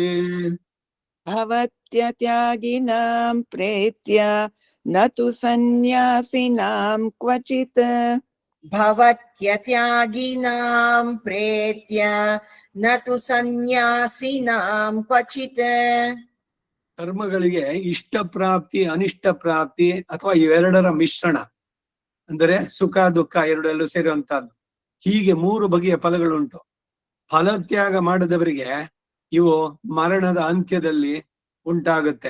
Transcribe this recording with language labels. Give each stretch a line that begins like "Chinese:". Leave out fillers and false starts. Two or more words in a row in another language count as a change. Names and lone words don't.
Sanskrit: ಭವತ್ಯತ್ಯಾಗಿನಾಂ ಪ್ರೇತ್ಯ ನ ತು ಸನ್ಯಾಸಿನಾಂ ಕ್ವಚಿತ್. ಭವತ್ಯತ್ಯಾಗಿನಾಂ ಪ್ರೇತ್ಯ ನ ತು ಸನ್ಯಾಸಿನಾಂ ಕ್ವಚಿತ್.
Kannada: ಕರ್ಮಗಳಿಗೆ ಇಷ್ಟ ಪ್ರಾಪ್ತಿ ಅನಿಷ್ಟ ಪ್ರಾಪ್ತಿ ಅಥವಾ ಇವೆರಡರ ಮಿಶ್ರಣ, ಅಂದರೆ ಸುಖ ದುಃಖ ಎರಡೆಲ್ಲೂ ಸೇರುವಂತಹದ್ದು. ಹೀಗೆ 3 ಬಗೆಯ ಫಲಗಳುಂಟು. ಫಲತ್ಯಾಗ ಮಾಡಿದವರಿಗೆ ಇವು ಮರಣದ ಅಂತ್ಯದಲ್ಲಿ ಉಂಟಾಗುತ್ತೆ.